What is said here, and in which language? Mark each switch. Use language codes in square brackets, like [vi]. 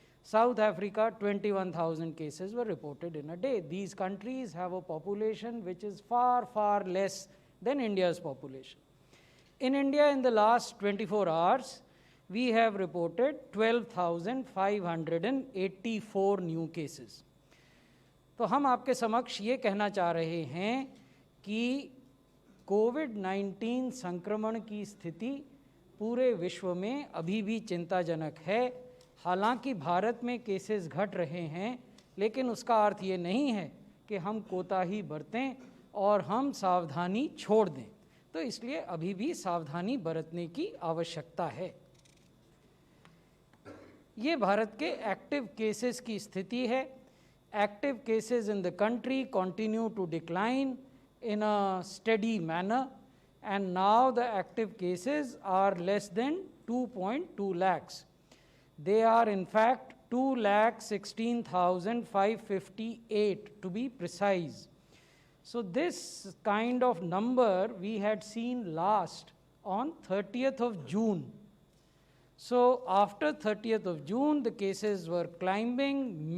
[en] South Africa, 21,000 cases were reported in a day. These countries have a population which is far, far less than India's population. In India, in the last 24 hours, we have reported 12,584 new cases. [hi] तो हम आपके समक्ष ये कहना चाह रहे हैं कि कोविड-19 संक्रमण की स्थिति पूरे विश्व में अभी भी चिंताजनक है। हालांकि भारत में केसेस घट रहे हैं, लेकिन उसका अर्थ ये नहीं है कि हम कोताही बरतें और हम सावधानी छोड़ दें। तो इसलिए अभी भी सावधानी बरतने की आवश्यकता है। ये भारत के एक्टिव केसेस की स्थिति है। [en] Active cases in the country continue to decline in a steady manner and now the active cases are less than 2.2 lakhs. They are in fact 2,16,558 to be precise. So this kind of number we had seen last on 30th of June. So after 30th of June, the cases were climbing.